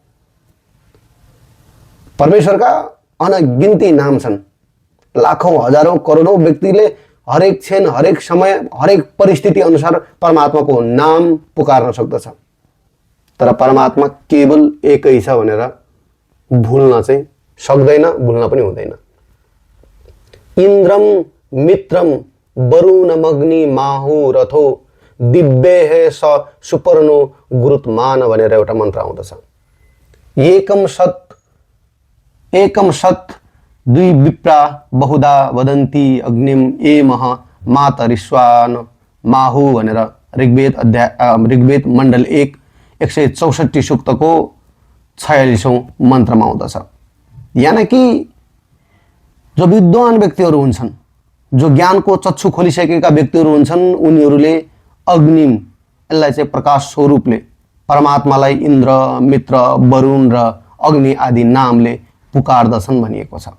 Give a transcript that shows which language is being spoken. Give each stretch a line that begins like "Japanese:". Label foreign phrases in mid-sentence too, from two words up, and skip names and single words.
Nepali: परमेश्वरका अनगिन्ती नाम छन्। लाखौं हजारौं करोडौं व्यक्तिले हरेक क्षण, हरेक समय, हरेक परिस्थिति अनुसार परमात्माको नाम पुकार्न सक्दछ। तर परमात्मा केवल एकै छ भनेर भुल्न चाहिँ सक्दैन, भुल्न पनि हुँदैन।
Sanskrit: इन्द्रम मित्रम वरुणमग्नि माहु रथो दिव्ये स सुपर्णो गुरुत्मान
Nepali: भनेर एउटा मन्त्र आउँदछ।
Sanskrit: एकम सत् दुई विप्रा बहुधा वदन्ति अग्निम एमह मातरिश्वान माहु
Nepali: भनेर ऋग्वेद मण्डल 1 164 सूक्तको 46औं मन्त्रमा आउँदछ। यानी कि जो विद्वान व्यक्तिहरू हुन्छन्, जो ज्ञानको चक्षु खोलिसकेका व्यक्तिहरू हुन्छन्, उनीहरूले अग्निम, यसलाई चाहिँ प्रकाश स्वरूपले परमात्मालाई इन्द्र, मित्र, वरुण र अग्नि आदि नामले पुकार्दछन् भनिएको छ।